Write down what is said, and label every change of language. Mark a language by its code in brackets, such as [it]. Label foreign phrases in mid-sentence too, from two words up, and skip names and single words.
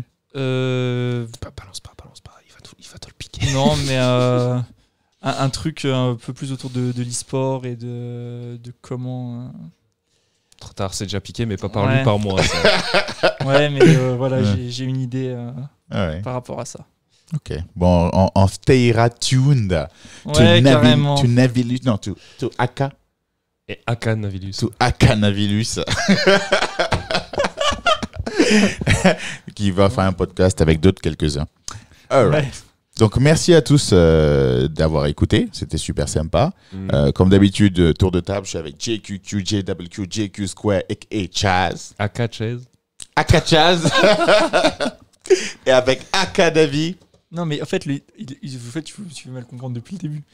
[fr] Balance pas. Il va te le piquer. Non, mais un truc un peu plus autour de l'e-sport et de comment... Trop tard, c'est déjà piqué, mais pas par lui, par moi. Ça. Ouais, mais voilà, j'ai une idée par rapport à ça. Ok. Bon, on [en] stayera tuned. [fr] Carrément. To Navilus. Non, to Aka. Et Aka Navilus. To Aka Navilus. Qui va faire un podcast avec d'autres quelques-uns. [en] All right. [fr] Donc, merci à tous d'avoir écouté. C'était super sympa. Comme d'habitude, tour de table, je suis avec JQQ, JWQ, JQ Square et Chaz. Aka Chaz. Aka Chaz. Et avec Aka Davi. Non, mais en fait, tu veux mal comprendre depuis le début.